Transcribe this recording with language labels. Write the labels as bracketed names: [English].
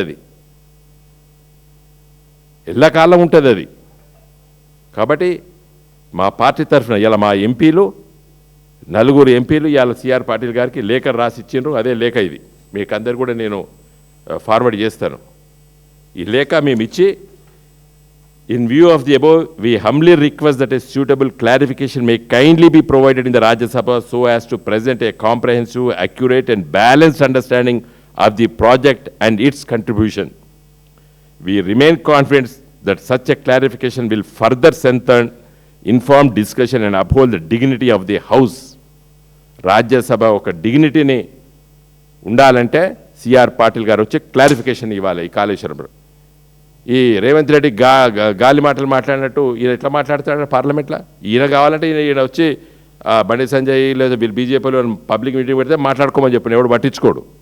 [Telugu] అది ఎల్లకాలం ఉంటుంది అది. కాబట్టి మా పార్టీ తరఫున ఇలా మా ఎంపీలు 4 ఎంపీలు ఇవాళ సిఆర్ పాటిల్ గారికి లేఖ రాసి ఇచ్చిండ్రు. అదే లేఖ ఇది మీకు అందరు కూడా నేను ఫార్వర్డ్ చేస్తాను. ఈ లేఖ మేము ఇచ్చి, [English] in view of the above, we humbly request that a suitable clarification may kindly be provided in the Rajya Sabha so as to present a comprehensive, accurate and balanced understanding of the project and its contribution. We remain confident that such a clarification will further strengthen informed discussion and uphold the dignity of the House. [Telugu] Rajya Sabha oka dignity ni undalante CR Patil గారు వచ్చి clarification ఇవ్వాలి. ఈ కాళేశ్వరంలో ఈ రేవంత్ రెడ్డి గాలి మాటలు మాట్లాడినట్టు ఈయన ఎట్లా మాట్లాడతాడు పార్లమెంట్లో? ఈయన కావాలంటే ఈయన వచ్చి బండి సంజయ్ లేదా వీళ్ళు బీజేపీలో పబ్లిక్ మీటింగ్ పెడితే మాట్లాడుకోమని చెప్పిన ఎవడు పట్టించుకోడు.